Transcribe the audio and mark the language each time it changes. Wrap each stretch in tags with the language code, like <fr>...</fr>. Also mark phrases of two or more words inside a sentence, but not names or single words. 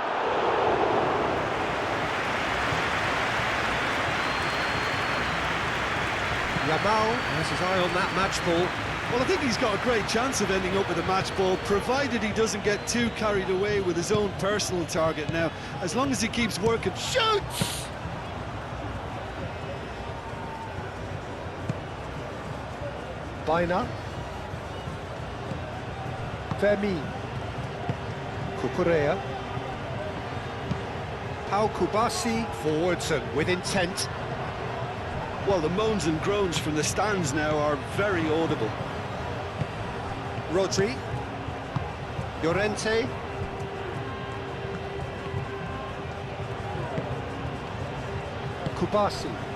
<en>Yamal has his eye on that match ball. Well, I think he's got a great chance of ending up with a match ball, provided he doesn't get too carried away with his own personal target now. As long as he keeps working. Shoots! Bina. Fermin. Cucurella. Pau Kubasi forwards and with intent. Well, the moans and groans from the stands now are very audible. Rodri. Llorente. Kubasi.</en>